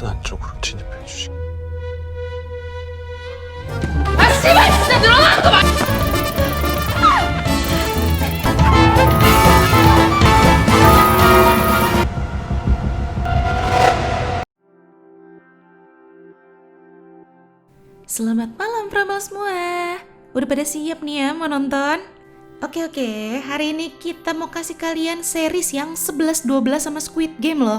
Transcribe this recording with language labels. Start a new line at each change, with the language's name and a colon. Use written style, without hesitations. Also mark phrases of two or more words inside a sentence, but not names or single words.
Korean: 쪽으로 진입해 주시기. 아 씨발 진짜 늘어나는 거 봐!
Indonesian: Selamat malam Prabal semua. Udah pada siap nih ya mau nonton? Oke, hari ini kita mau kasih kalian series yang 11-12 sama Squid Game loh.